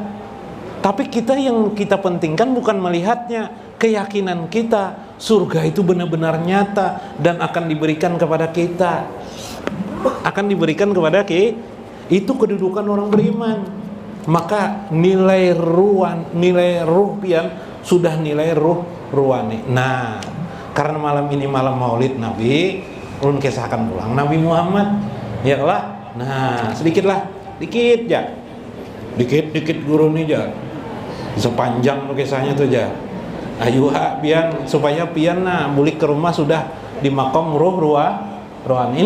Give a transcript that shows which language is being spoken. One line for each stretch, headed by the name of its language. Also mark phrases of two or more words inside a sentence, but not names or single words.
Indonesian: Tapi kita yang kita pentingkan bukan melihatnya, keyakinan kita surga itu benar-benar nyata dan akan diberikan kepada kita. Akan diberikan kepada kita. Itu kedudukan orang beriman.
Banjar: Maka nilai ruh pian sudah nilai ruhani. Nah, karena malam ini malam Maulid Nabi, ulun kisahkan pulang Nabi Muhammad, ya lah. Nah, dikit ya. Dikit Guru nih ya. Sepanjang kisahnya tuh ya. Ayo pian supaya pian bulik ke rumah sudah di makom ruhani.